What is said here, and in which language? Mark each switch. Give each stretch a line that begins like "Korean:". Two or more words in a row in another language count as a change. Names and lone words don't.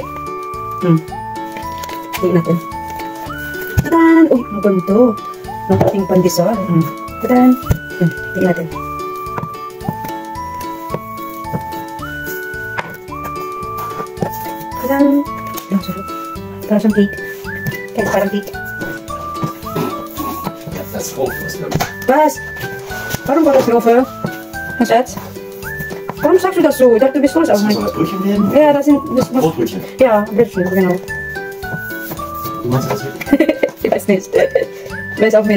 Filipino: Tingnan natin. Tadan! Uy, ang ganito. Ng ating pandesal. Tadan! Tingnan natin. Tadan! Ang sarap. Parang siyang cake. Kaya parang cake.
German: Das Hochhaus. Was? Warum war das Würfel? Was jetzt? Warum sagst du das so? Ich dachte, du bist stolz auf mich. Soll das Brötchen werden? Ja, das sind... Das muss, Brotbrötchen. ja, Brötchen, genau. Du meinst das mit? Ich weiß nicht. Ich weiß auch nicht.